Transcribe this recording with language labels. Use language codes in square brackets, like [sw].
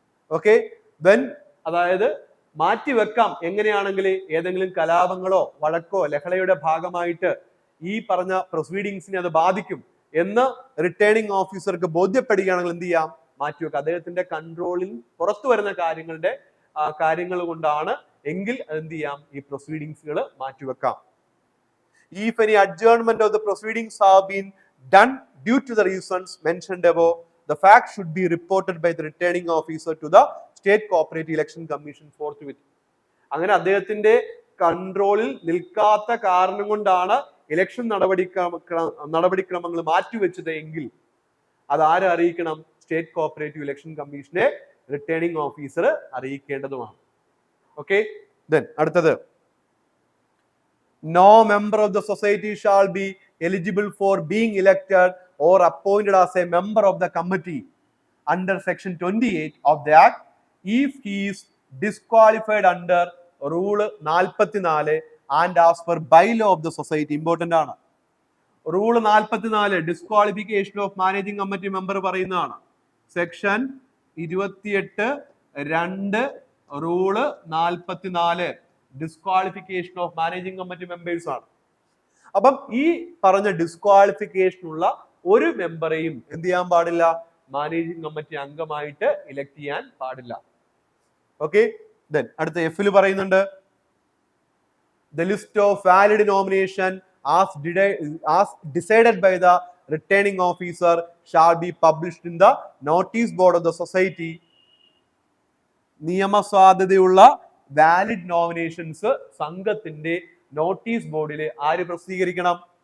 [ml] Okay, then അതായത് മാറ്റിവെക്കാം എങ്ങനെയാണെങ്കിൽ ഏതെങ്കിലും കലാപങ്ങളോ വഴക്കോ ലഹളയുടെ ഭാഗമായിട്ട് ഈ പറഞ്ഞ പ്രൊസീഡിങ്സിനെ അത് ബാധിക്കും എന്ന് റിട്ടേണിംഗ് ഓഫീസർക്ക് ബോധ്യപ്പെടുകയാണെങ്കിൽ എന്ത് ചെയ്യാം? മാറ്റിവെക്കാം. അദ്ദേഹത്തിന്റെ കൺട്രോളിൽ പുറത്തു വരുന്ന കാര്യങ്ങൾ കൊണ്ടാണ് എങ്കിൽ എന്ത് ചെയ്യാം? ഈ പ്രൊസീഡിങ്സുകൾ മാറ്റിവെക്കാം. [en] If any adjournment of the proceedings have been done due to the reasons mentioned above, the fact should be reported by the returning officer to the State Cooperative Election Commission forthwith. [ml] അങ്ങനെ അദ്ദേഹത്തിന്റെ കൺട്രോളിൽ നിൽക്കാത്ത കാരണം കൊണ്ടാണ് election നടപടിക്രമങ്ങൾ മാറ്റിവെച്ചത് എങ്കിൽ അത് ആരെ അറിയിക്കണം? സ്റ്റേറ്റ് കോപ്പറേറ്റീവ് ഇലക്ഷൻ കമ്മീഷനെ റിട്ടേണിംഗ് ഓഫീസർ അറിയിക്കേണ്ടതുമാണ്. ഓക്കെ, ദെൻ അടുത്തത്, [en] no member of the society shall be eligible for being elected or appointed as a member of the committee under section 28 of the act if he is disqualified under rule 44 and as per bylaw of the society. Important ആണ്. Rule 44 disqualification of managing committee member [ml] പറയുന്നതാണ്. [en] section 28(2) rule 44 disqualification of managing committee members [ml] ആണ്. അപ്പം ഈ പറഞ്ഞ disqualification ഉള്ള ഒരു മെമ്പറെയും എന്ത് ചെയ്യാൻ പാടില്ല? മാനേജിംഗ് കമ്മിറ്റി അംഗമായിട്ട് ഇലക്ട് ചെയ്യാൻ പാടില്ല. ഓക്കെ, ദെൻ അടുത്ത എഫിൽ പറയുന്നുണ്ട്, [en] the list of valid nomination as decided by the returning officer shall be published in the notice board of the society. [ml] നിയമസാധുതയുള്ള valid nominations സംഘത്തിന്റെ നോട്ടീസ് ബോർഡിൽ ആര് പ്രസിദ്ധീകരിക്കണം?